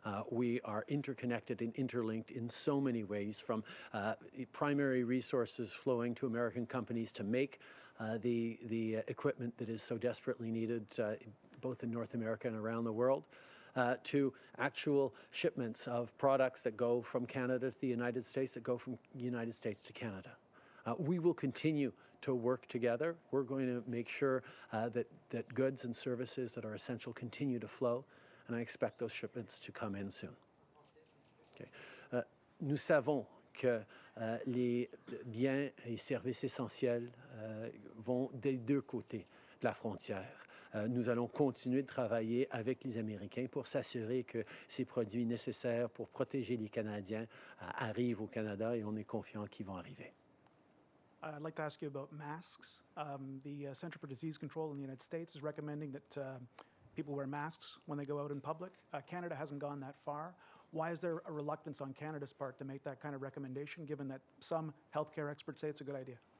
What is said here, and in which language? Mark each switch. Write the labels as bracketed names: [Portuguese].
[English] We are interconnected and interlinked in so many ways, from primary resources flowing to American companies to make the equipment that is so desperately needed both in North America and around the world, to actual shipments of products that go from Canada to the United States, that go from the United States to Canada. We will continue to work together. We're going to make sure that goods and services that are essential continue to flow, and I expect those shipments to come in soon. Okay. [French] Nous savons que les biens et services essentiels vont des deux côtés de la frontière. Nous allons continuer de travailler avec les Américains pour s'assurer que ces produits nécessaires pour protéger les Canadiens arrivent au Canada, et on est confiant qu'ils vont arriver. [English] I'd like to ask you about masks. The Center for Disease Control in the United States is recommending that people wear masks when they go out in public. Canada hasn't gone that far. Why is there a reluctance on Canada's part to make that kind of recommendation, given that some healthcare experts say it's a good idea?